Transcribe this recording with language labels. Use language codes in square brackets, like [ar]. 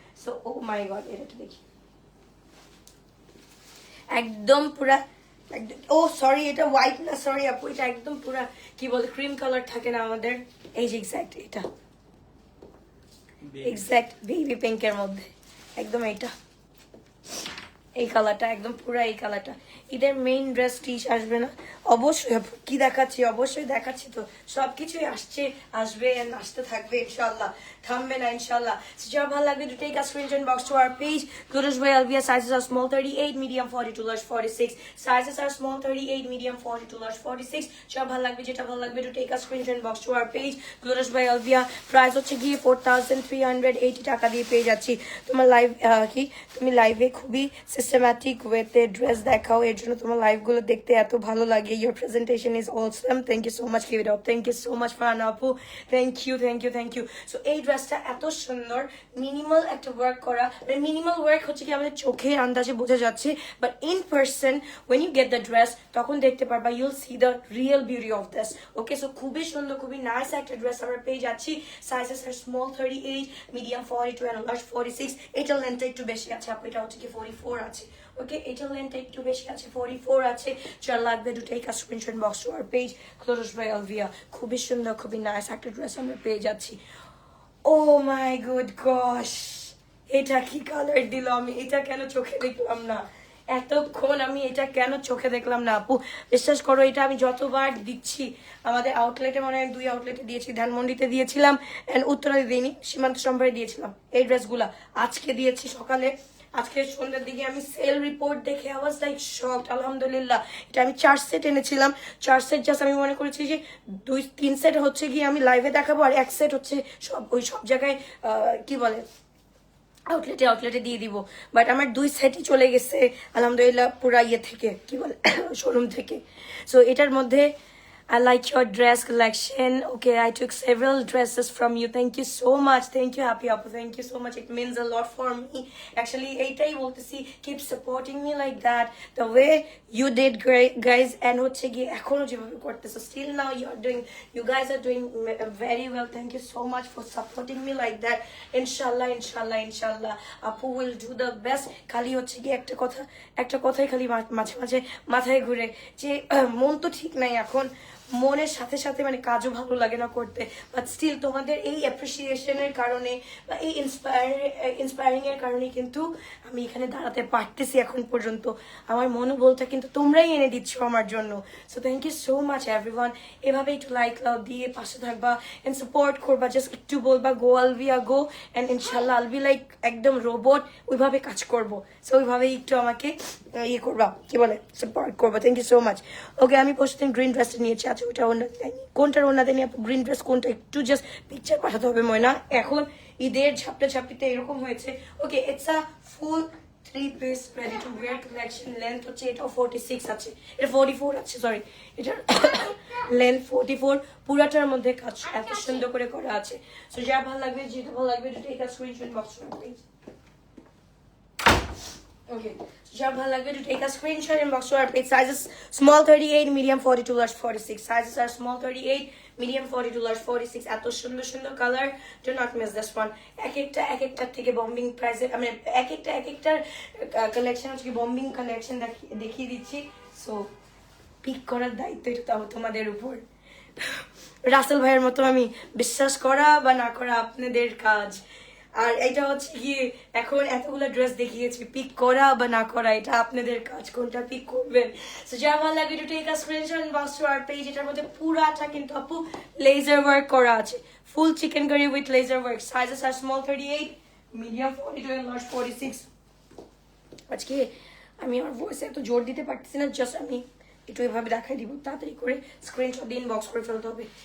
[bn] So ও মাই god, এটা দেখি একদম পুরা ও সরি, এটা হোয়াইট না, সরি আপু, এটা একদম পুরা কি বলে ক্রিম কালার থাকে না আমাদের, এই যে এক্স্যাক্ট এটা এক্স্যাক্ট বেবি পিঙ্কের মধ্যে একদম এইটা, এই কালারটা একদম পুরা এই কালারটা। এদের মেইন ড্রেস টিশ আসবে না? অবশ্যই আপু, কি দেখাচ্ছি, অবশ্যই দেখাচ্ছি তো, সবকিছুই আসছে, আসবে and আসতে থাকবে ইনশাআল্লাহ, থামবে না ইনশাআল্লাহ। যার ভালো লাগবে [en] to take a screenshot box to our page. Clothes by Alvia, sizes are small 38, medium 42, large 46. Sizes are small 38, medium 42, large 46. [bn] যার ভালো লাগবে, যেটা ভালো লাগবে [en] to take a screenshot box to our page. [bn] Clothes by Alvia, price হচ্ছে গিয়ে 4380 টাকা দিয়ে পেয়ে যাচ্ছি। তোমার লাইভ কি তুমি লাইভে খুবই সিস্টেম্যাটিক ওয়েতে ড্রেস দেখাও, এর জন্য তোমার লাইভগুলো দেখতে এত ভালো লাগে। [en] Your presentation is awesome. Thank you so much, give it up. Thank you so much, Farhan আপু, thank you, thank you, thank you. [bn] So এই ড্রেসটা এত সুন্দর, মিনিমাল একটা ওয়ার্ক করা, মিনিমাল ওয়ার্ক হচ্ছে কি আমাদের চোখে আন্দাজে বোঝা যাচ্ছে, but in person [en] when you get the dress [bn] তখন দেখতে পারবা, [en] you'll see the real beauty of this. [bn] Okay, so খুবই সুন্দর, খুবই নাইস একটা ড্রেস আমরা পেয়ে যাচ্ছি। Sizes আর small 38, medium 42 and large 46। এটা লেন্থটা একটু বেশি আছে আপু, এটা হচ্ছে কি 44 আছে। ওকে, এটা লেন্থটা একটু বেশি আছে, 44 আছে। যার লাগবে [en] to take a screenshot box to our page, Clothes by Alvia। [bn] খুবই সুন্দর, খুবই নাইস একটা ড্রেস আমরা পেয়ে যাচ্ছি। [en] oh my good gosh, [bn] এটা কি কালার দিল, আমি এটা কেন চোখে দেখলাম না এতক্ষণ, আমি এটা কেন চোখে দেখলাম না আপু? বিশ্বাস করো, এটা আমি যতবার দিচ্ছি, আমাদের আউটলেটে মনে হয় 2 আউটলেটে দিয়েছি, ধানমন্ডিতে দিয়েছিলাম এন্ড উত্তরাতে দিইনি, সীমান্ত সম্ভারে দিয়েছিলাম এই ড্রেসগুলা। আজকে দিয়েছি সকালে, আজকে সন্ধ্যার দিকে আমি সেল রিপোর্ট দেখে আওয়াজ লাইক শকড। আলহামদুলিল্লাহ, এটা আমি 4 সেট এনেছিলাম, 4 সেট জাস্ট আমি মনে করেছি যে 2-3 সেট হচ্ছে গিয়ে আমি লাইভে দেখাবো, আর 1 সেট হচ্ছে সব জায়গায় কি বলে আউটলেটে দিয়ে দিব। বাট আমার 2 সেটই চলে গেছে আলহামদুলিল্লাহ, পুরা ইয়ে থেকে কি বলে শোরুম থেকে। [en] so [bn] এটার মধ্যে [en] I like your dress collection. Okay, I took several dresses from you. Thank you so much. Thank you, Happy Appu. Thank you so much. It means a lot for me. Actually, [bn] এইটাই বলতেছি, [en] keep supporting me like that. The way you did great, guys, and [bn] হচ্ছে গিয়ে এখনো যেভাবে করতেছো, [en] still now you guys are doing very well. Thank you so much for supporting me like that. Inshallah, inshallah, inshallah. Appu will do the best. [bn] খালি হচ্ছে গিয়ে একটা কথাই খালি মাঝে মাঝে মাথায় ঘুরে যে মন তো ঠিক নাই এখন, মনের সাথে সাথে মানে কাজও ভালো লাগে না করতে, বাট স্টিল তোমাদের এই অ্যাপ্রিসিয়েশনের কারণে বা এই ইন্সপায়ারিং এর কারণে কিন্তু আমি এখানে দাঁড়াতে পারতেছি এখন পর্যন্ত। আমার মনোবলটা কিন্তু তোমরাই এনে দিচ্ছ আমার জন্য। So [en] Thank you so much everyone. [bn] এভাবে একটু লাইক লাভ দিয়ে পাশে থাকবা এন্ড সাপোর্ট করবা, জাস্ট একটু বলবা গো আলভিয়া গো, এন্ড ইনশাল্লাহ আল বি লাইক একদম রোবট, ওইভাবে কাজ করবো। সো ওইভাবেই একটু আমাকে ইয়ে করবা, কি বলে সাপোর্ট করবা। Thank you so much. ওকে, আমি পরশুদিন গ্রিন ড্রেসটা নিয়েছি, আচ্ছা ওটা ওনাদের দেয়নি, কোনটার ওনাদের নিয়ে গ্রিন ড্রেস কোনটা একটু জাস্ট পিকচার পাঠাতে হবে ময়না। এখন ঈদের ঝাপটাঝাপিতে এরকম হয়েছে। [en] Okay, it's a full 3-piece ready to wear collection. [bn] Length হচ্ছে এটা 46 আছে, এটা 44 আছে, সরি, এটার লেন্থ 44, পুরাটার মধ্যে কাজ এত সুন্দর করে করা আছে। [en] so [bn] যা ভালো লাগবে, যেটা ভালো লাগবে [en] to take a screenshot box from please. Okay, [bn] যার ভালো লাগবে [en] to take a screenshot and box to our page. Sizes small 38, medium 42, large 46. Sizes are small 38, medium 42, large 46. [bn] এত সুন্দর সুন্দর colour, [en] do not miss this one. [bn] এক একটার থেকে bombing প্রাইসে, আমি এক একটার কালেকশন হচ্ছে বম্বিং কালেকশন দেখিয়ে দিচ্ছি। সো পিক করার দায়িত্ব এটা তোমাদের উপর। রাসেল ভাইয়ের মতো আমি, বিশ্বাস করা বা না করা আপনাদের কাজ। আর এটা হচ্ছে কি, এখন এতগুলো ড্রেস দেখিয়েছি, পিক করা বা না করা এটা আপনাদের কাজ, কোনটা পিক করবেন। [en] so [bn] যা ভালো লাগে [en] to take a screenshot and box to our page. [bn] এটার মধ্যে পুরাটা কিন্তু আপু লেজার ওয়ার্ক করা আছে, [en] Full chicken curry with laser work. [bn] Sizes আর small 38, medium 42 and large 46। আজকে আমি আমার ভয়েসে এত জোর দিতে পারতেছি না, জাস্ট আমি একটু এভাবে দেখাই দিব, তাড়াতাড়ি করে স্ক্রিনশট দিয়ে ইনবক্স করে ফেলতে হবে।